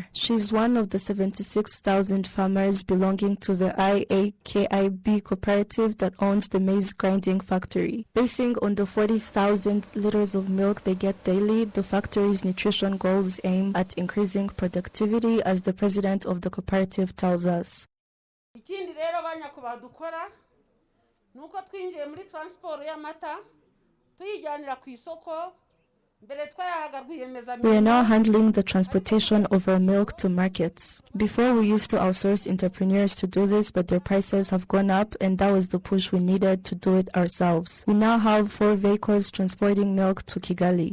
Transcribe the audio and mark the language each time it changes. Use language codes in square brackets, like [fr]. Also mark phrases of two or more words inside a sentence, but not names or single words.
[en] She is one of the 76,000 farmers belonging to the IAKIB cooperative that owns the maize grinding factory. Basing on the 40,000 liters of milk they get daily, the factory's nutrition goals aim at increasing productivity, as the president of the cooperative tells us. [rw] Ikindi rero banyakuba dukora nuko twinjiye muri transport y'amata tuyijyanira ku isoko. [en] We are now handling the transportation of our milk to markets. Before, we used to outsource entrepreneurs to do this, but their prices have gone up, and that was the push we needed to do it ourselves. We now have 4 vehicles transporting milk to Kigali.